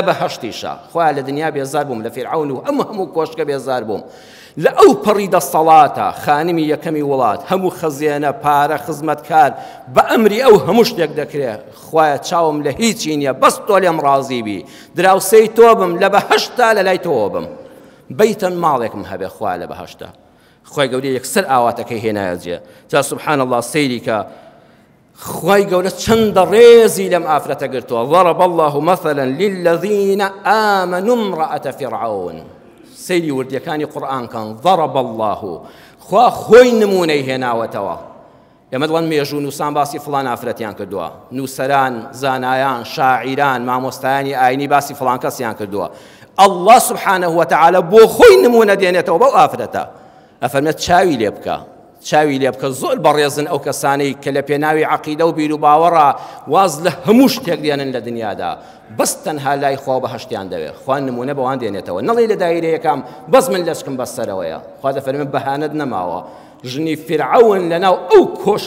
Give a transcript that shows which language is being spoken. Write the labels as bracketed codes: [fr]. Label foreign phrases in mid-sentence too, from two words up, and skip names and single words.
[ckb] بەهەشتیشە خوا لە دنیا بێزار بووم لە فرعون و هەموو کۆشکە بێزار بووم لە ئەو پەڕی دەسەڵاتە خانمی یەکەمی وڵات هەموو خەزیێنە پارە خزمەتکار بە ئەمری ئەو هەموو شتێک دەکرێت خوایە چاوم لە هیچی نییە بەس تۆ لێم ڕازی بی دراوسەی تۆ بم لە بەهەشتا لە لای تۆ بم بەیتەن ماڵێکم هەبێ خوا لە بەهەشتا خوای گەورە یەکسەر ئاواتەکەی هێنایەجێ جا [ar] سبحان الله [ckb] سەیری کە خوای گەورە چەندە ڕێزی لەم ئافرەتە گرتووە [ar] ضرب الله مثلا للذين آمنوا امرأة فرعون [ckb] سەیری وردیەکانی قورئان کەن [ar] ضرب الله [ckb] خوا خۆی نمونەی هێناوەتەوە ئێمە دڵێن مێژوو نووسان باسی فڵان ئافرەتیان کردووە نووسەران زانایان شاعیران مامۆستایانی ئاینی باسی فڵان کەسیان کردووە [ar] الله سبحانه وتعالى [ckb] بۆ خۆی نمونە دێنێتەوە بەو ئافرەتە ئەفەرمێت چاوی لێ بکە چاوی لێ بکە زۆر بەڕێزن ئەو کەسانەی کە لە پێناوی عەقیدە و بیر و باوەڕە واز لە هەموو شتێک دێنن لە دنیادا بەس تەنها لای خوا بەهەشتیان دەوێت خوا نمونە بەوان دێنێتەوە نەڵێ لە دایرەیەکام بەس من لەشکم بەسەرەوەیە خوا دەفەرمێت بەهانەت نەماوە ژنی فرعون لەناو ئەو کۆشک